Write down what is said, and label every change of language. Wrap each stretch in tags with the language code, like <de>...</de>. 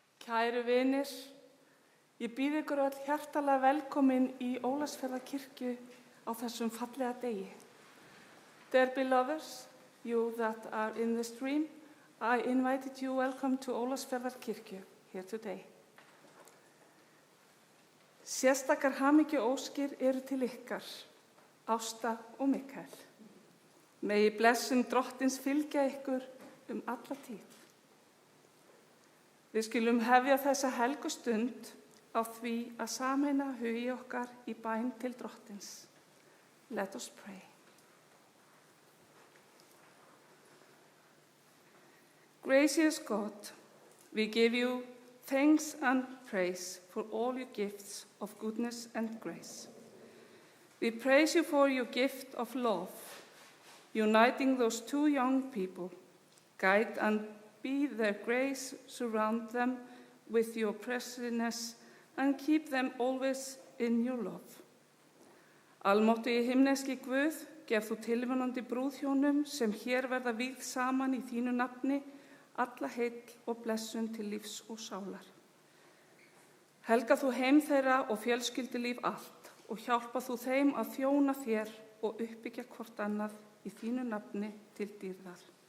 <is>Kæru vinir, ég býð ykkur öll hjartalega velkomin í Ólafsfjarðarkirkju á þessum fallega degi.</is> <en>Dear beloveds, you that are in the stream, I invited you welcome to Ólafsfjarðarkirkju here today.</en> <is>Sérstakar hamingjuóskir eru til ykkar, Ásta og Mikael. Megi blessun Drottins fylgja ykkur alla tíð. Við skulum hefja þessa helgu stund á því að sameina hugi okkar í bæn til Drottins.</is> <en>Let us pray. Gracious God, we give you thanks and praise for all your gifts of goodness and grace. We praise you for your gift of love, uniting those two young people. Guide and be their grace, surround them with your presence and keep them always in your love.</en> <is>Almáttugir himneski Guð, gef þú tilvonandi brúðhjónum sem hér verða vígð saman í þínu nafni, alla heill og blessun til lífs og sálar. Helga þú heim þeirra og fjölskyldulíf allt og hjálpa þú þeim að þjóna þér og uppbyggja hvort annað í þínu nafni til dýrðar.</is>